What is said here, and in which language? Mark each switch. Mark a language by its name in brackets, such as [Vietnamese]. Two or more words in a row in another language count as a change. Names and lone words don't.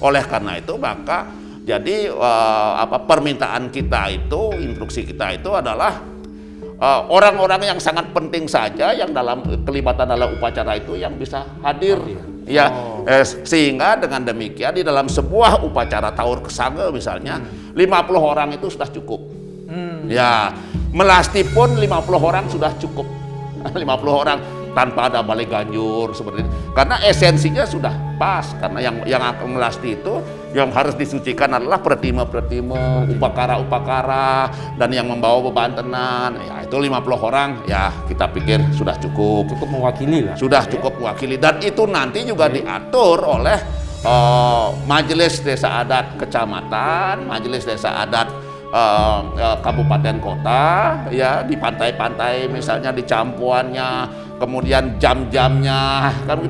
[Indonesian] Oleh karena itu maka jadi permintaan kita itu, instruksi kita itu adalah orang-orang yang sangat penting saja yang dalam kelibatan dalam upacara itu yang bisa hadir. Ya, sehingga dengan demikian di dalam sebuah upacara tawur kesanga misalnya 50 orang itu sudah cukup. Ya, melasti pun 50 orang sudah cukup. 50 orang tanpa ada balai ganjur seperti ini. Karena esensinya sudah pas, karena yang akan melasti itu yang harus disucikan adalah pertima-pertima, upakara-upakara, dan yang membawa beban tenan. Ya itu 50 orang, ya kita pikir sudah cukup. Cukup mewakili lah. Sudah cukup mewakili, dan itu nanti juga diatur oleh Majelis Desa Adat Kecamatan, Majelis Desa Adat kabupaten kota, ya di pantai-pantai misalnya di campuannya, kemudian jam-jamnya kan begitu.